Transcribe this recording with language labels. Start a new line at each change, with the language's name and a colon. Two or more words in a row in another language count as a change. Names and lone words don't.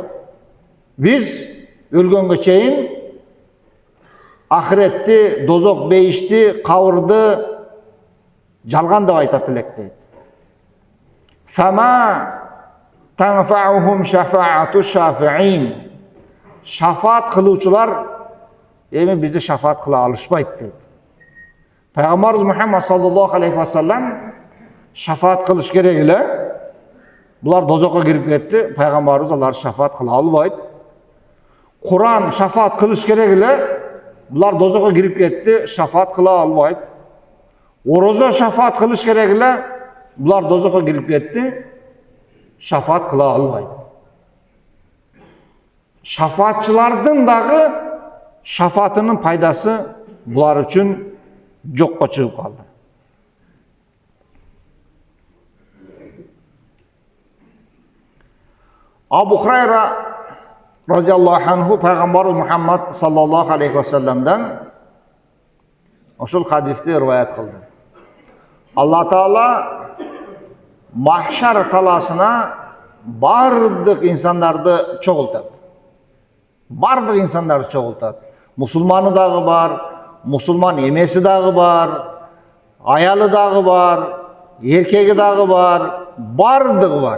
Kyrgyz: Биз өлгөнгө чейин ахиретти, дозок бейишти, кабырды жалган деп айтат элек дейт.
Arabic: فما تنفعهم شفاعة الشافعين.
Kyrgyz: Шафаат кылуучулар эми бизди шафаат кыла алышпайт дейт. Пайгамбарыбыз Мухаммад
Arabic: صلى الله عليه وسلم
Kyrgyz: шафаат кылыш керек эле. Булар дозокко кирип кетти, пайгамбарыбыз аларды шафаат кыла албайт. Куран шафаат кылыш керек эле. Булар дозокко кирип кетти, шафаат кыла албайт. Орозо шафаат кылыш керек эле. Булар дозокко кирип кетти, шафаат кыла албайт. Шафаатчылардын дагы шафаатынын пайдасы булар үчүн жокко чыгып калды. Абу Хурайра
Arabic: رضي الله عنه
Kyrgyz: пайгамбарыбыз Мухаммад
Arabic: صلى الله عليه وسلم
Kyrgyz: ошол хадисти риваят кылды. Алла Таала Махшар таласына бардык инсандарды чогултат. Бардык инсандарды чогултат. Мусулманы дагы бар, мусулман эмеси дагы бар, аялы дагы бар, эркеги дагы бар, бардыгы бар.